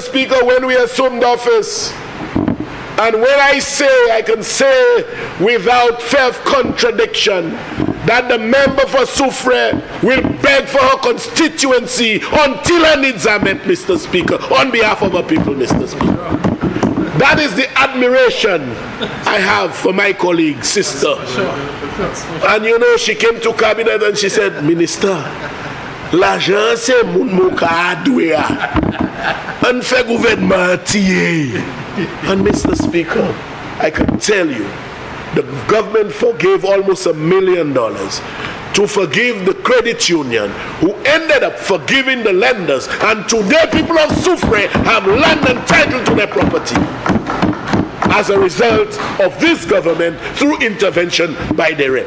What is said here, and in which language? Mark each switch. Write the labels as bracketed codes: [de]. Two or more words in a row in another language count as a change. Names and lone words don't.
[en] Speaker, when we assumed office, and when I can say without fair contradiction that the member for Soufrière will beg for her constituency until her needs are met, Mr. Speaker, on behalf of our people, Mr. Speaker. That is the admiration I have for my colleague, sister. And you know, she came to cabinet and she said, Minister, [acf] l'argent c'est moun mou ka adwe a. An fe gouvernement tiye. [en] And Mr. Speaker, I can tell you, the government forgave almost $1 million to forgive the credit union, who ended up forgiving the lenders, and today people of Soufrière have land and title to their property as a result of this government through intervention by the rep.